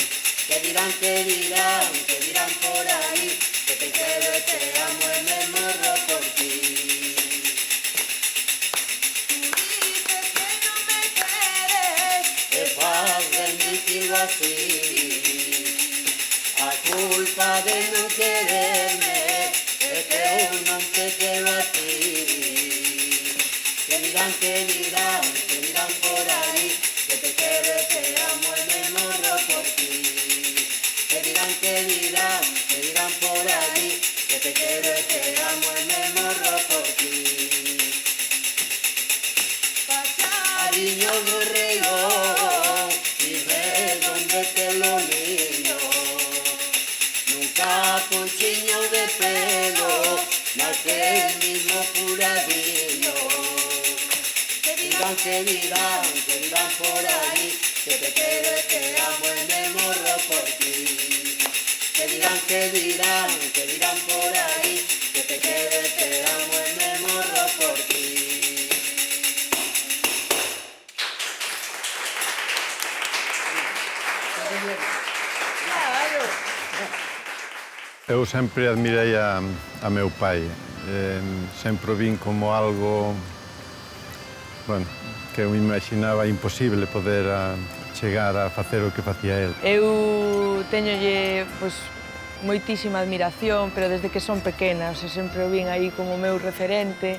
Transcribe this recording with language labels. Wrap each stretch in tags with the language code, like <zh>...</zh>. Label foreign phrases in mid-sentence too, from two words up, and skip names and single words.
<es>Que dirán por ahí, que te quiero y te amo y me morro por ti. Es fácil decirlo así.</es> <gl>A culpa de non quererme é que eu non te quero a ti. Que dirán por aí, que te quero e te amo e me morro por ti. Que dirán por aí, que te quero e te amo e me morro por ti.</gl> <es>Cariño guerrero, dime dónde te lo niño.</es> <gl>Ponchiño de pelo, naquel mismo furadillo.</gl> <es>Que dirán por ahí, que te quiero y te amo y me morro por ti. Que dirán por ahí, que te quiero y te amo y me morro por ti.</es> <gl>eu sempre admirei a meu pai. Sempre o vin como algo, bueno, que eu imaginaba imposible poder chegar a facer o que facía el. Eu teñolle, pois, moitísima admiración, pero desde que son pequena, sempre o vin aí como o meu referente.</gl>